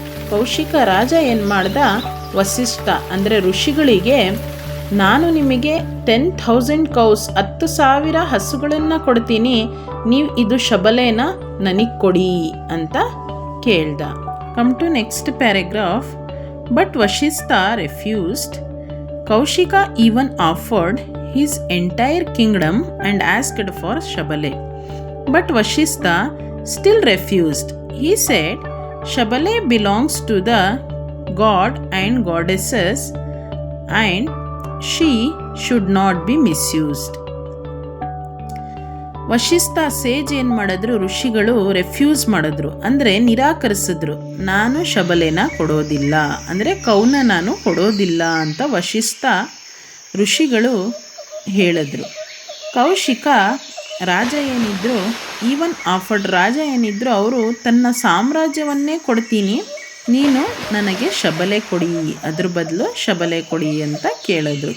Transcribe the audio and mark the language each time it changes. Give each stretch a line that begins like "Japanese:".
Kannada: ಕೌಶಿಕ ರಾಜ ಏನು ಮಾಡ್ದ, ವಸಿಷ್ಠ ಅಂದರೆ ಋಷಿಗಳಿಗೆ, ನಾನು ನಿಮಗೆ 10,000 ಕೌಸ್ 10,000 ಹಸುಗಳನ್ನು ಕೊಡ್ತೀನಿ, ನೀವು ಇದು ಶಬಲೆನ ನನಗೆ ಕೊಡಿ ಅಂತ ಕೇಳ್ದ.
English: Come to next paragraph. But Vashishtha refused. Kaushika even offered his entire kingdom and asked for Shabale. But Vashishtha still refused. He said, Shabale belongs to the god and goddesses and she should not be misused.
Kannada: Vashishtha ಸೇಜ್ ಏನು ಮಾಡಿದ್ರು, ಋಷಿಗಳು refuse ಮಾಡಿದ್ರು, ಅಂದರೆ ನಿರಾಕರಿಸಿದ್ರು. ನಾನು ಶಬಲೆನ ಕೊಡೋದಿಲ್ಲ, ಅಂದರೆ ಕೌನ ನಾನು ಕೊಡೋದಿಲ್ಲ ಅಂತ ವಶಿಷ್ಠ ಋಷಿಗಳು ಹೇಳಿದ್ರು. ಕೌಶಿಕ ರಾಜ ಏನಿದ್ರು,
English: even offered,
Kannada: ರಾಜ ಏನಿದ್ರು ಅವರು ತನ್ನ ಸಾಮ್ರಾಜ್ಯವನ್ನೇ ಕೊಡ್ತೀನಿ, ನೀನು ನನಗೆ ಶಬಲೆ ಕೊಡಿ, ಅದ್ರ ಬದಲು ಶಬಲೆ ಕೊಡಿ ಅಂತ ಕೇಳಿದ್ರು.